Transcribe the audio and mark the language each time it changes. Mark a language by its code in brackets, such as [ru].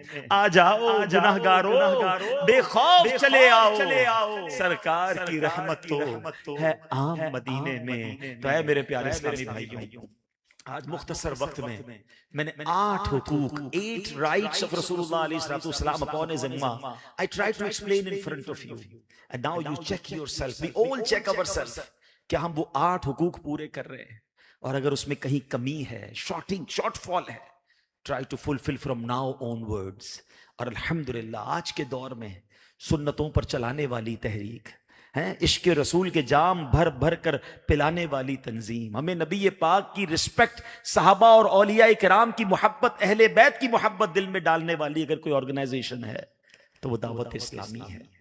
[ur] آ جاؤ گناہگارو بے خوف چلے آؤ, سرکار کی رحمت تو ہے عام مدینے میں. تو اے میرے پیارے اسلامی بھائیوں, آج مختصر وقت میں نے 8 حقوق, [en] 8 rights of [ur] رسول اللہ علیہ السلام [en] upon his ummah. I try to explain in front of you. And now you check yourself. We all check ourselves. [ur] کہ ہم وہ 8 حقوق پورے کر رہے ہیں, اور اگر اس میں کہیں کمی ہے, شارٹ فال ہے, [en] try to fulfill from now onwards. [ur] اور الحمدللہ آج کے دور میں سنتوں پر چلانے والی تحریک ہیں, عشق رسول کے جام بھر بھر کر پلانے والی تنظیم, ہمیں نبی پاک کی رسپیکٹ, صحابہ اور اولیاء کرام کی محبت, اہل بیت کی محبت دل میں ڈالنے والی اگر کوئی آرگنائزیشن ہے تو وہ دعوت اسلامی ہے.